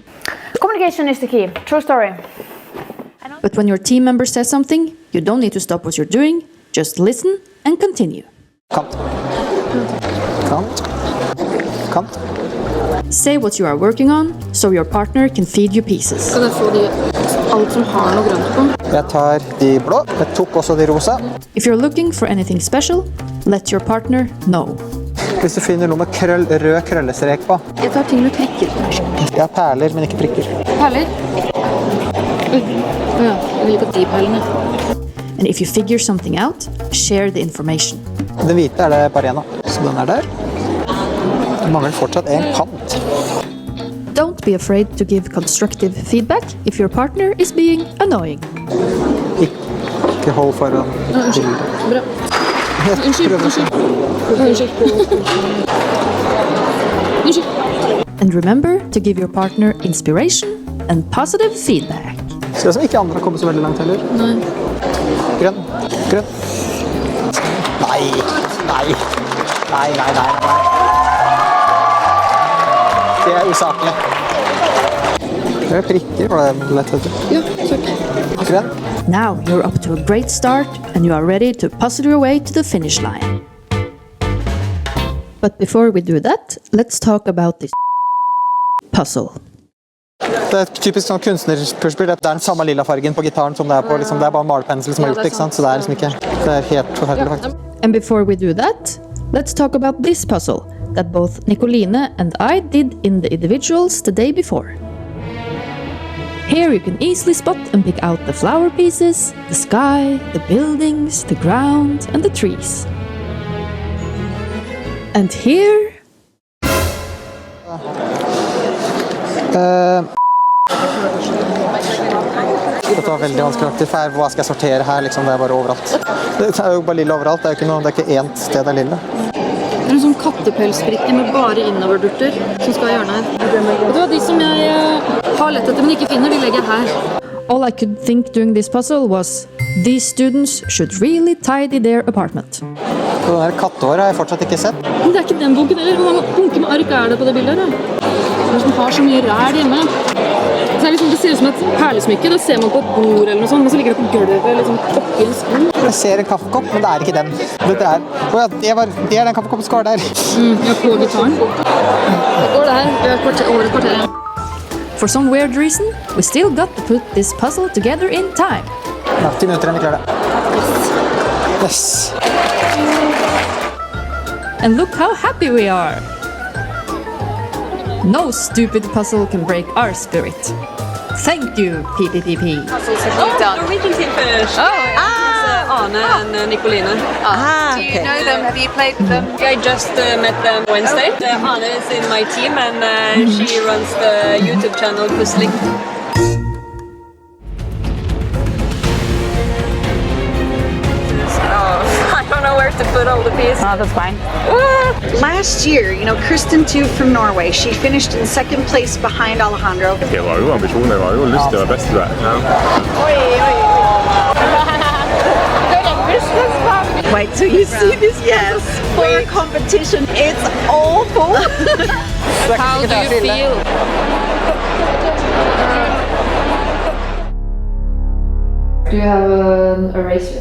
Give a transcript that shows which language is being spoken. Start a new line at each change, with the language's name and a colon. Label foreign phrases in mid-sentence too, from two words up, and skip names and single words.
English: Communication is the key. True story. But when your team member says something, you don't need to stop what you're doing, just listen and continue.
Norwegian: Kant. Kant. Kant.
English: Say what you are working on, so your partner can feed you pieces.
Norwegian: Kan jeg få de Alt som har noe grønt på. Jeg tar de blå. Jeg tok også de rosa.
English: If you're looking for anything special, let your partner know.
Norwegian: Hvis du finner noe med rød krøllestrek på. Jeg tar ting med prikker. Jeg har perler, men ikke prikker. Perler. Ja, jeg vil på de perlene.
English: And if you figure something out, share the information.
Norwegian: Den hvite er det bare en av. Så den er der. Det mangler fortsatt en kant.
English: Don't be afraid to give constructive feedback if your partner is being annoying.
Norwegian: Ikke hold foran bildet. Bra.
English: And remember to give your partner inspiration and positive feedback.
Norwegian: Ser ut som ikke andre har kommet så veldig langt heller. Nei. Grønn. Grønn. Nei. Nei. Nei, nei, nei, nei. Det er usaklig. Det er prikker, var det lett, vet du. Ja, takk. Grønn.
English: Now you're up to a great start and you are ready to puzzle your way to the finish line. But before we do that, let's talk about this puzzle.
Norwegian: Det er et typisk sånn kunstnerpuslspill. Det er den samme lilla fargen på gitaren som det er på. Liksom, det er bare malepensel som har gjort det, ikke sant? Så det er liksom ikke... Det er helt forferdelig, faktisk.
English: And before we do that, let's talk about this puzzle that both Nicoline and I did in the individuals the day before. Here you can easily spot and pick out the flower pieces, the sky, the buildings, the ground, and the trees. And here...
Norwegian: Dette var veldig vanskelig, for hva skal jeg sortere her, liksom, det er bare overalt. Det er jo bare lilla overalt, det er ikke ett sted det er lilla. Det er en sånn kattepelsbrikke med bare innoverdurter som skal i hjørnet her. Og det var de som jeg har lett etter, men ikke finner, de legger jeg her.
English: All I could think during this puzzle was, these students should really tidy their apartment.
Norwegian: Så den her kattehåret har jeg fortsatt ikke sett. Men det er ikke den bunken heller. Hvor mange bunker med ark er det på det bildet her, da? Det er som har så mye ræl hjemme. Så er liksom, det ser ut som et perlesmykke, da ser man på et bord eller noe sånt, men så ligger det på gulvet, liksom oppi en sko. Jeg ser en kaffekopp, men det er ikke den. Det er den kaffekoppen som skal være der. Ja, på gitaren. Det går der, vi har over et kvarter igjen.
English: For some weird reason, we still got to put this puzzle together in time.
Norwegian: Ja, 10 minutter enn vi klarer det.
English: Yes. And look how happy we are! No stupid puzzle can break our spirit. Thank you, PPPP. Norwegian team first. Arne and Nicoline. Do you know them? Have you played with them? I just met them Wednesday. Arne is in my team and she runs the YouTube channel Puzzling. I don't know where to put all the pieces. Oh, that's fine. Last year, you know, Kristen too from Norway, she finished in second place behind Alejandro.
Norwegian: Det var jo ambisjoner, det var jo lyst til å være best der.
English: Wait till you see this. Yes, for a competition, it's awful. How do you feel? Do you have an eraser?